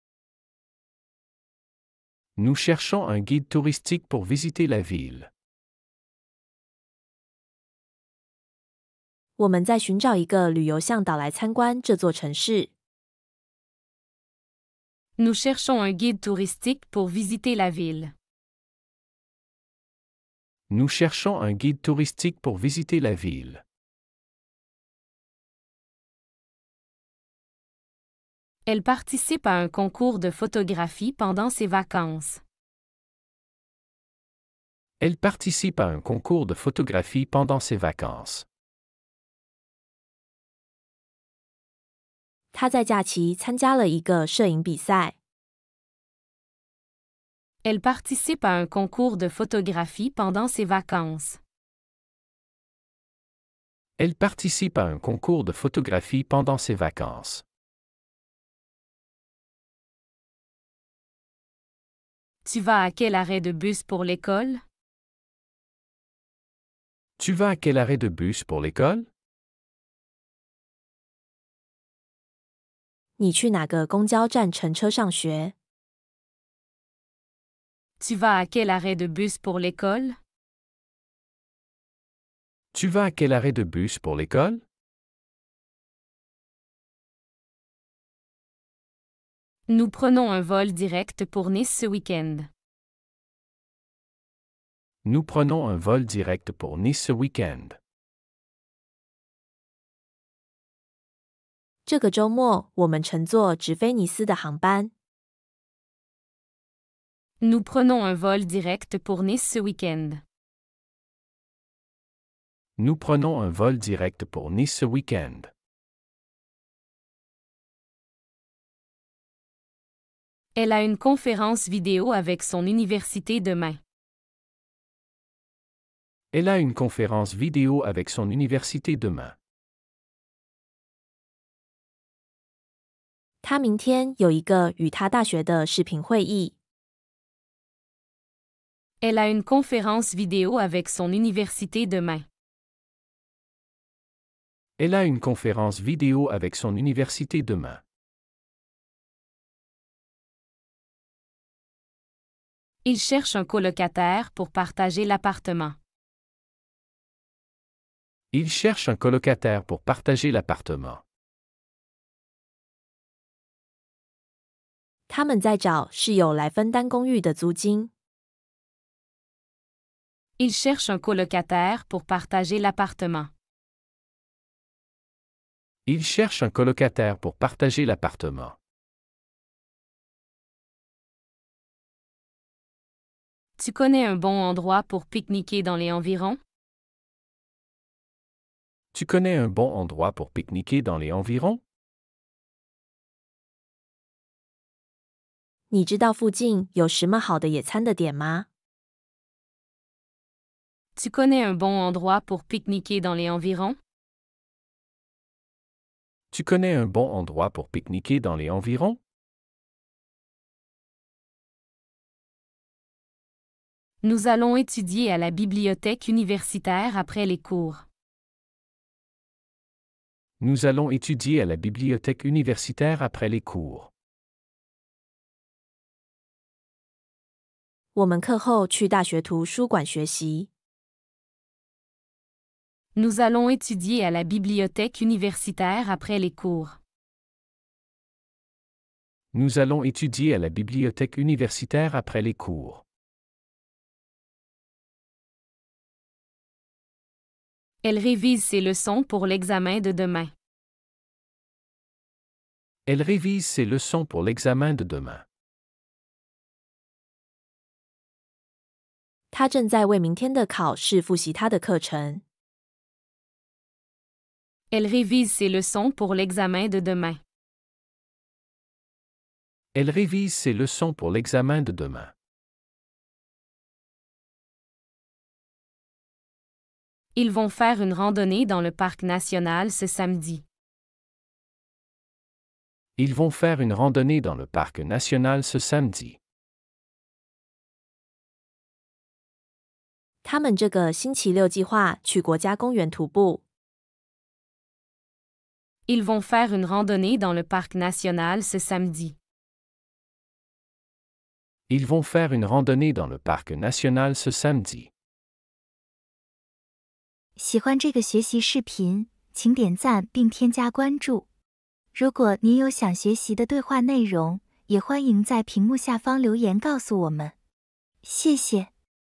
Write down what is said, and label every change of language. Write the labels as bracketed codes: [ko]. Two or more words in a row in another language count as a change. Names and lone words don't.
[fr] Nous cherchons un guide touristique pour visiter la ville. [zh] 我们在寻找一个旅游向导来参观这座城市。 [fr] Nous cherchons un guide touristique pour visiter la ville. Nous cherchons un guide touristique pour visiter la ville. Elle participe à un concours de photographie pendant ses vacances. Elle participe à un concours de photographie pendant ses vacances. [zh] 他在假期参加了一个摄影比赛。 [fr] Elle participe à un concours de photographie pendant ses vacances. Elle participe à un concours de photographie pendant ses vacances. Tu vas à quel arrêt de bus pour l'école? Tu vas à quel arrêt de bus pour l'école? [zh] 你去哪个公交站乘车上学？ [fr] Tu vas à quel arrêt de bus pour l'école? Tu vas à quel arrêt de bus pour l'école? Nous prenons un vol direct pour Nice ce week-end. Nous prenons un vol direct pour Nice ce week-end. [zh] 这个周末我们乘坐直飞尼斯的航班。 [fr] Nous prenons un vol direct pour Nice ce week-end. Nous prenons un vol direct pour Nice ce week-end. Elle a une conférence vidéo avec son université demain. Elle a une conférence vidéo avec son université demain. [zh] 他明天有一个与他大学的视频会议。 [fr] Elle a une conférence vidéo avec son université demain. Elle a une conférence vidéo avec son université demain. Il cherche un colocataire pour partager l'appartement. Il cherche un colocataire pour partager l'appartement. [zh] 他们在找室友来分担公寓的租金。 [fr] Il cherche un colocataire pour partager l'appartement. Il cherche un colocataire pour partager l'appartement. Tu connais un bon endroit pour pique-niquer dans les environs? Tu connais un bon endroit pour pique-niquer dans les environs? [zh] 你知道附近有什么好的野餐的点吗？ [fr] Tu connais un bon endroit pour pique-niquer dans les environs? Tu connais un bon endroit pour pique-niquer dans les environs? Nous allons étudier à la bibliothèque universitaire après les cours. Nous allons étudier à la bibliothèque universitaire après les cours. [zh] 我们课后去大学图书馆学习。 [fr] Nous allons étudier à la bibliothèque universitaire après les cours. Nous allons étudier à la bibliothèque universitaire après les cours. Elle révise ses leçons pour l'examen de demain. Elle révise ses leçons pour l'examen de demain. [zh] 他正在为明天的考试复习他的课程。 [fr] Elle révise ses leçons pour l'examen de demain. Elle révise ses leçons pour l'examen de demain. Ils vont faire une randonnée dans le parc national ce samedi. Ils vont faire une randonnée dans le parc national ce samedi. [zh] 他们这个星期六计划去国家公园徒步。 [fr] Ils vont faire une randonnée dans le parc national ce samedi. Ils vont faire une randonnée dans le parc national ce samedi. [zh] 喜欢这个学习视频，请点赞并添加关注。如果您有想学习的对话内容，也欢迎在屏幕下方留言告诉我们。谢谢。